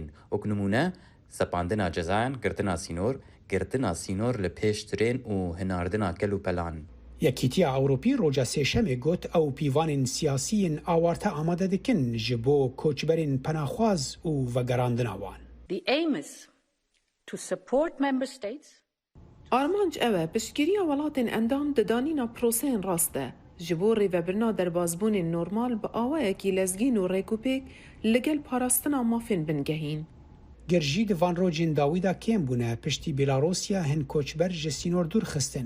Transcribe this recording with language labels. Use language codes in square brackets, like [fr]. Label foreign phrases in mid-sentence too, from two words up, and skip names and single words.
[ku] Wek nimûne sepandina cezayan, girtina sînor li pêş tirên û hinardina kel û pelan. Yekîtiya Ewropî roja sêşemê got ew pîvanên siyasî yên awarte amade dikin ji bo koçberên penaxwaz û vegerandina wan. [en] The aim is to support member states. [ku] Armanc ew e piştgiriya welatên endam di danîna proseyên rast e ji bo rêvebirina derbasbûnên normal bi awayekî lezgîn û rêkûpêk li gel parastina mafên bingehîn. Girjî di van rojên dawî da kêm bûne piştî Belarusya hin koçber ji sînor dûr xistin.